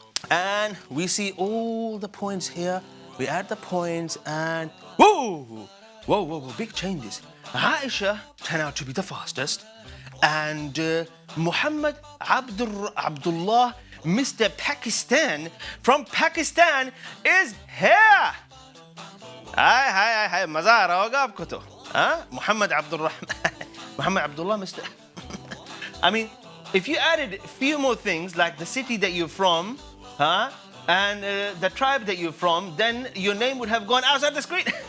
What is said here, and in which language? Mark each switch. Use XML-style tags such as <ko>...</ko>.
<en>And we see all the points here. We add the points and whoa, big changes. Aisha turned out to be the fastest, and Muhammad Abdullah, Mr. Pakistan from Pakistan is here.</en> <hi>Hi, मज़ा आ रहा होगा आपको तो, हाँ?</hi> <en>Muhammad Abdullah, Mr. I mean, if you added a few more things like the city that you're from, huh? And the tribe that you're from, then your name would have gone outside the screen.</en>